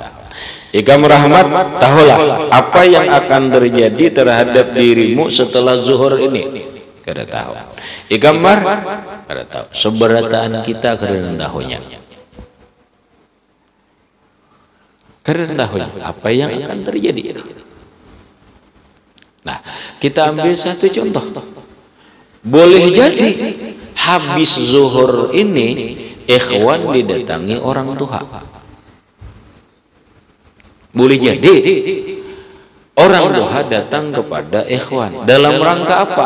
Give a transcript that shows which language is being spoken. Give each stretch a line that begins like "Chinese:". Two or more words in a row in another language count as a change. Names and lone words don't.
Banjar: Ikam Rahmat, tahulah apa yang akan terjadi terhadap dirimu setelah zuhur ini. Kada tahu. Ikamar kada tahu. Seberataan kita kada tahunya. Kada tahunya apa yang akan terjadi.
Indonesian: Nah, kita ambil satu contoh. Boleh jadi habis zuhur ini ikhwan didatangi orang tua. Boleh jadi orang tua datang kepada ikhwan dalam rangka apa?